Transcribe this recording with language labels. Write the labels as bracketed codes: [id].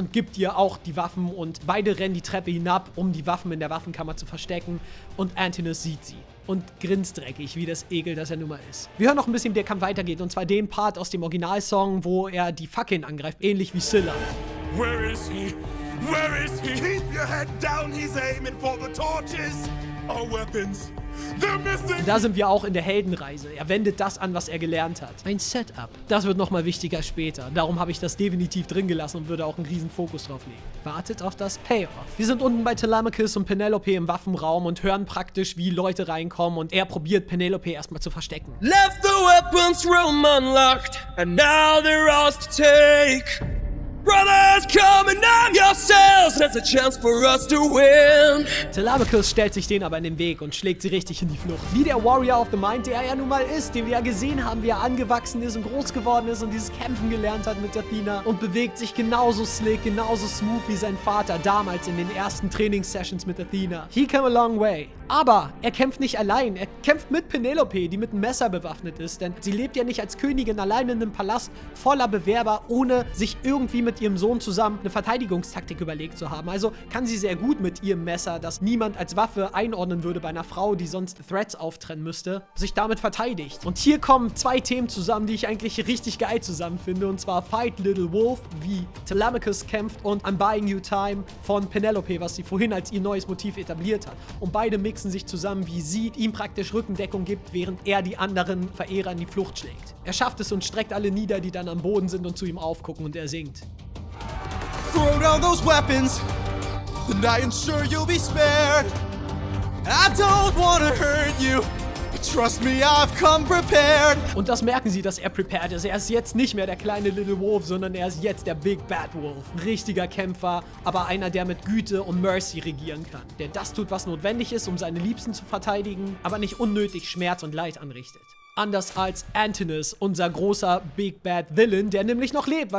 [de] Und gibt ihr auch die Waffen und beide rennen die Treppe hinab, um die Waffen in der Waffenkammer zu verstecken und Antinous sieht sie. Und grinst dreckig, wie das Ekel, das er nun mal ist. Wir hören noch ein bisschen, wie der Kampf weitergeht, und zwar den Part aus dem Originalsong, wo er die Fackeln angreift, ähnlich wie Scylla. [en] Where is he? Where is he? Keep your head down, he's aiming for the torches. Our weapons, they're missing. [de] Da sind wir auch in der Heldenreise. Er wendet das an, was er gelernt hat. Ein Setup. Das wird nochmal wichtiger später. Darum habe ich das definitiv drin gelassen und würde auch einen riesen Fokus drauf legen. Wartet auf das Payoff. Wir sind unten bei Telemachus und Penelope im Waffenraum und hören praktisch, wie Leute reinkommen und er probiert Penelope erstmal zu verstecken. [en] Left the weapons room unlocked, and now they're ours to take. Brothers, come and arm yourselves. There's a chance for us to win. [de] Telemachus stellt sich denen aber in den Weg und schlägt sie richtig in die Flucht. Wie der Warrior of the Mind, der er ja nun mal ist, den wir ja gesehen haben, wie er angewachsen ist und groß geworden ist und dieses Kämpfen gelernt hat mit Athena und bewegt sich genauso slick, genauso smooth wie sein Vater damals in den ersten Trainingssessions mit Athena. [en] He came a long way. [de] Aber er kämpft nicht allein. Er kämpft mit Penelope, die mit einem Messer bewaffnet ist, denn sie lebt ja nicht als Königin allein in einem Palast voller Bewerber, ohne sich irgendwie mit ihrem Sohn zusammen eine Verteidigungstaktik überlegt zu haben. Also kann sie sehr gut mit ihrem Messer, das niemand als Waffe einordnen würde bei einer Frau, die sonst Threats auftrennen müsste, sich damit verteidigt. Und hier kommen zwei Themen zusammen, die ich eigentlich richtig geil zusammen finde, und zwar Fight Little Wolf, wie Telemachus kämpft, und I'm Buying You Time von Penelope, was sie vorhin als ihr neues Motiv etabliert hat. Und beide mixen sich zusammen, wie sie ihm praktisch Rückendeckung gibt, während er die anderen Verehrer in die Flucht schlägt. Er schafft es und streckt alle nieder, die dann am Boden sind und zu ihm aufgucken, und er singt. [en] Throw down those weapons, and I ensure you'll be spared. I don't wanna hurt you, but trust me, I've come prepared. [de] Und das merken sie, dass er prepared ist. Er ist jetzt nicht mehr der kleine Little Wolf, sondern er ist jetzt der Big Bad Wolf. Ein richtiger Kämpfer, aber einer, der mit Güte und Mercy regieren kann. Der das tut, was notwendig ist, um seine Liebsten zu verteidigen, aber nicht unnötig Schmerz und Leid anrichtet. Anders als Antinous, unser großer Big Bad Villain, der nämlich noch lebt.